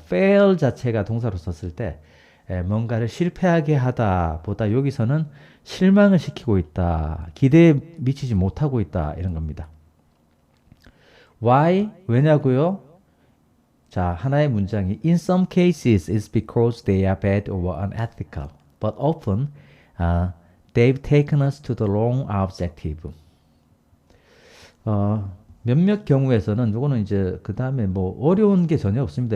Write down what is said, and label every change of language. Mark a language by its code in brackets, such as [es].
[ko] fail 자체가 동사로 썼을 때 뭔가를 실패하게 하다 보다 여기서는 실망을 시키고 있다. 기대에 미치지 못하고 있다. 이런 겁니다. [en] Why? [ko] 왜냐고요? 자, 하나의 문장이 [en] In some cases it's because they are bad or unethical. But often they've taken us to the wrong objective. [ko] 몇몇 경우에서는 이거는 이제 그 다음에 뭐 어려운 게 전혀 없습니다.